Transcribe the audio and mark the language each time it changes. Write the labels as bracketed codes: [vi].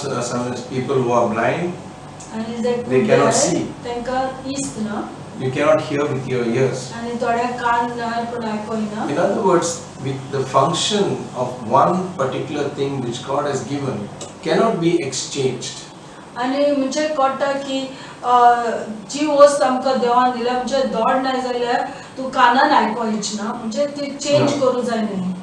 [en] Some people who are blind, [gom] आणि जे [en] they cannot see. [gom] तांकां इस्त ना [en] You cannot hear with your ears. [gom] आणि थोड्या कान ना पण आयकयना. [en] In other words, the function of one particular thing which God has given cannot be exchanged. [gom] आणि म्हणजे कळटा की जी वस्त आमकां देवान दिल्या म्हणजे दोड ना जाल्यार तूं कानान आयकोयच ना म्हणजे ती चेंज करूं जाय न्ही.